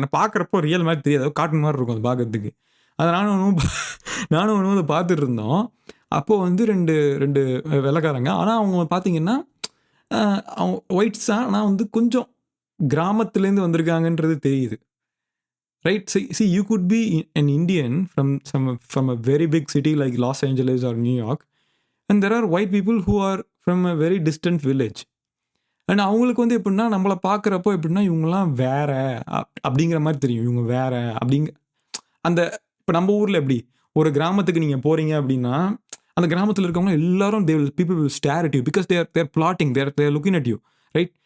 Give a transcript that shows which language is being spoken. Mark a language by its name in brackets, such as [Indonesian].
[Tamil] நான் பார்க்குறப்போ ரியல் மாதிரி தெரியாது, காட்டன் மாதிரி இருக்கும் அது பார்க்கறதுக்கு. அதை நானும் அதை பார்த்துட்டு இருந்தோம். அப்போது வந்து ரெண்டு ரெண்டு வெள்ளைக்காரங்க. ஆனால் அவங்க பார்த்தீங்கன்னா அவங்க ஒயிட்ஸ் தான். ஆனால் வந்து கொஞ்சம் கிராமத்துலேருந்து வந்திருக்காங்கன்றது தெரியுது. [English] Right? See, you could be an Indian from a very big city like Los Angeles or New York, and there are white people who are from a very distant village. [Tamil] And அவங்களுக்கு வந்து எப்படின்னா நம்மளை பார்க்குறப்போ எப்படின்னா இவங்கெல்லாம் வேற அப்படிங்கிற மாதிரி தெரியும். இவங்க வேற அந்த இப்போ நம்ம ஊரில் எப்படி ஒரு கிராமத்துக்கு நீங்கள் போகிறீங்க அப்படின்னா அந்த கிராமத்தில் இருக்கவங்க எல்லாரும் [English] people will stare at you because they're plotting, they're looking at you, right?